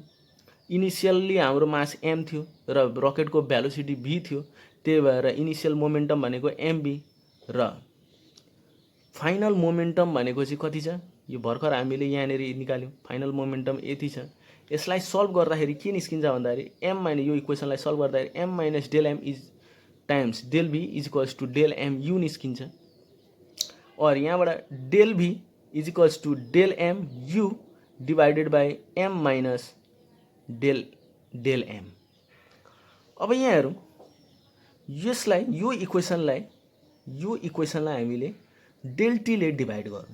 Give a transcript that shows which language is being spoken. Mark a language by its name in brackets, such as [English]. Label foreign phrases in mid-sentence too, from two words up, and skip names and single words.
[Nepali] इनिसियल्ली हाम्रो मास एम थियो र रकेटको भेलोसिटी भी थियो, त्यही भएर [English] initial momentum [Nepali] भनेको एमबी र [English] final momentum [Nepali] भनेको चाहिँ कति छ, यो भर्खर हामीले यहाँनिर निकाल्यौँ, [English] final momentum [Nepali] यति छ। यसलाई सल्भ गर्दाखेरि के निस्किन्छ भन्दाखेरि [English] m minus [Nepali] यो इक्वेसनलाई सल्भ गर्दाखेरि [English] m minus del m is times del v is equals to del m u [Nepali] निस्किन्छ और यहाँबाट [English] del v is equals to del m u divided by m minus del m. [Nepali] अब यहाँ हेरौँ यसलाई यो इक्वेसनलाई हामीले डेल टीले डिभाइड गरौँ।